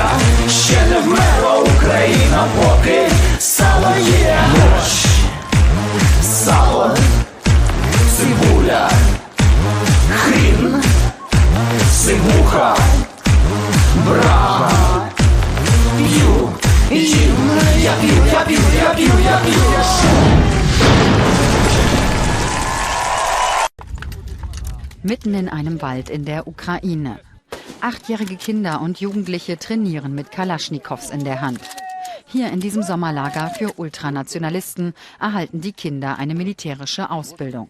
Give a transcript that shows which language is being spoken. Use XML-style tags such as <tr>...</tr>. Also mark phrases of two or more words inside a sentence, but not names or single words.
<uk>Ще не вмерла Україна, поки сало є. Борщ, сало, цибуля, хрін, сивуха, брага. П'ю, їм, я п'ю.</uk> <de>Mitten in einem Wald in der Ukraine. 8-jährige Kinder und Jugendliche trainieren mit Kalaschnikows in der Hand. Hier in diesem Sommerlager für Ultranationalisten erhalten die Kinder eine militärische Ausbildung.</de>